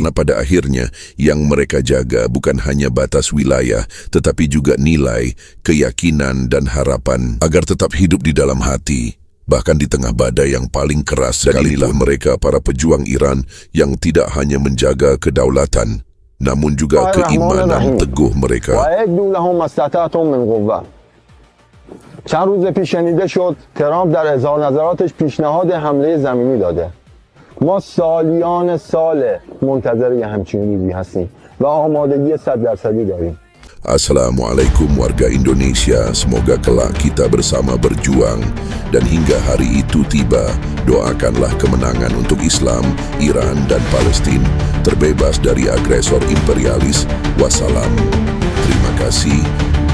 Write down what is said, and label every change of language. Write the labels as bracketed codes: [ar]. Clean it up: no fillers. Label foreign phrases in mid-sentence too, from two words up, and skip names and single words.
[id] Karena pada akhirnya yang mereka jaga bukan hanya batas wilayah, tetapi juga nilai, keyakinan, dan harapan agar tetap hidup di dalam hati, bahkan di tengah badai yang paling keras. Dan inilah mereka, para pejuang Iran yang tidak hanya menjaga kedaulatan, namun juga keimanan teguh mereka. [fa] چند روز پیش شنیده شد ترامپ در اظهار نظراتش پیشنهاد حمله زمینی داده. ما سالیان سال منتظر یه همچین روزی هستیم و آمادگی 100% داریم. [id] Assalamualaikum warga Indonesia, semoga kelak kita bersama berjuang dan hingga hari itu tiba, doakanlah kemenangan untuk Islam, Iran dan Palestina terbebas dari agresor imperialis. Wassalam. Terima kasih.